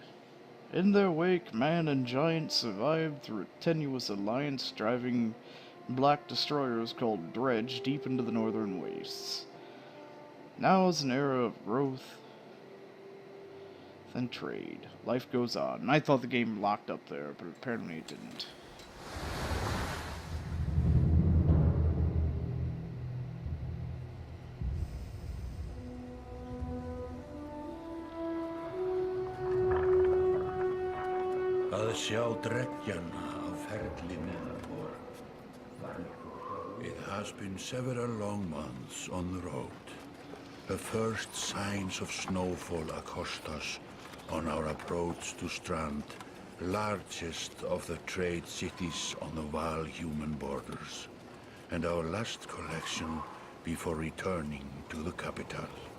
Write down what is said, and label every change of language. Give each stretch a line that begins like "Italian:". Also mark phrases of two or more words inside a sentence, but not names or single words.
English: In their wake, man and giant survived through a tenuous alliance driving black destroyers called Dredge deep into the northern wastes. Now is an era of growth and trade. Life goes on. And I thought the game locked up there, but apparently it didn't.
Icelandic: Að sjá dreggjana á ferli neðanbor.
English: It has been several long months on the road. The first signs of snowfall accost us on our approach to Strand, largest of the trade cities on the Val-human borders, and our last collection before returning to the capital.